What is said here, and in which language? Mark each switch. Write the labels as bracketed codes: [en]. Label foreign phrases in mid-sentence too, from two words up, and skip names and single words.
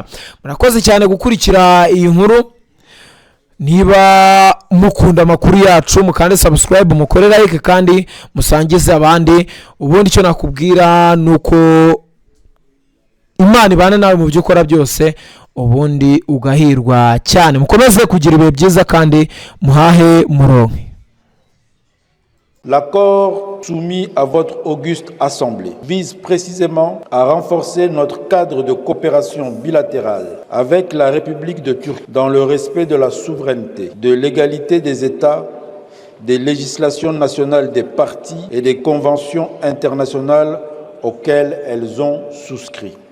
[rw] Murakoze cyane gukurikira iyi nkuru. Niba mukunda amakuru yacu, mukande subscribe, mukore like kandi musangize abandi. Ubundi icyo nakubwira nuko Imana ibana nawe mu byo ukora byose, ubundi ugahirwa cyane. Mukomeze kugira ibihe byiza kandi muhahe muronke. [fr] L'accord soumis à votre auguste assemblée vise précisément à renforcer notre cadre de coopération bilatérale avec la République de Turquie dans le respect de la souveraineté, de l'égalité des États, des législations nationales des parties et des conventions internationales auxquelles elles ont souscrit.